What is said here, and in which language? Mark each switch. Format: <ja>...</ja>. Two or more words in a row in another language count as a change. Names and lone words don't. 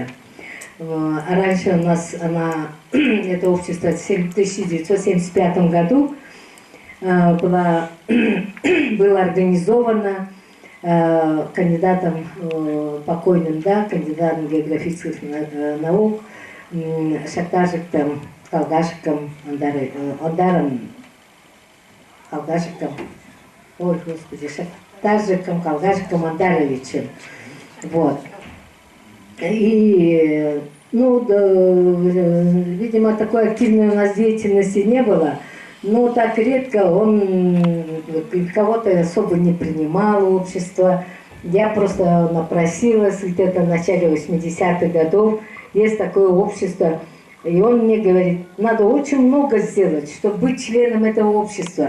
<ru>А раньше у нас это общество в 1975 году было организовано кандидатом покойным, да, кандидатом географических наук Шактажиком Калгашиком Андаром Калгашиком, ой, господи, Шактажиком Калгашиком Андаровичем. Вот. И, ну, да, видимо, такой активной у нас деятельности не было, но так редко он кого-то особо не принимал общество. Я просто напросилась где-то в начале 80-х годов, есть такое общество, и он мне говорит, надо очень много сделать, чтобы быть членом этого общества.</ru>